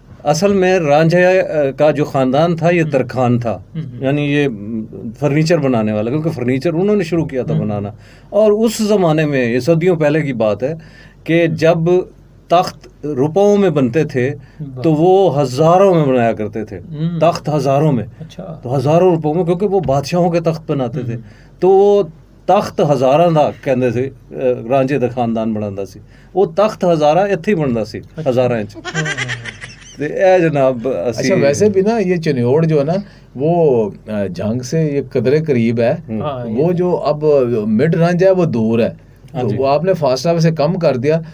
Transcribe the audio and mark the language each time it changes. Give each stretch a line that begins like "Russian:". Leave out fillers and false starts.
Urdu: اصل میں رانجھا کا جو خاندان تھا یہ ترکھان تھا، یعنی یہ فرنیچر بنانے والا، کیونکہ فرنیچر انہوں نے شروع کیا تھا بنانا. اور اس زمانے میں یہ صدیوں پہلے کی بات ہے کہ جب تخت روپوں میں بنتے تھے تو وہ ہزاروں میں بنایا کرتے تھے. تخت ہزاروں میں، تو ہزاروں روپوں میں، کیونکہ وہ بادشاہوں کے تخت بناتے تھے.
Punjabi: تو وہ تخت ہزاراں دا کہندے سی رانجھے دا خاندان بناتا سی. وہ تخت ہزارہ اتھے ہی بنتا سی ہزاراں چ. اے جناب
Urdu: اچھا ویسے بھی نا یہ چنیوڑ جو ہے نا وہ جنگ سے یہ قدرے قریب ہے. وہ جو اب مڈ رنج ہے وہ دور ہے، تو وہ آپ نے فاصلہ سے کم کر دیا.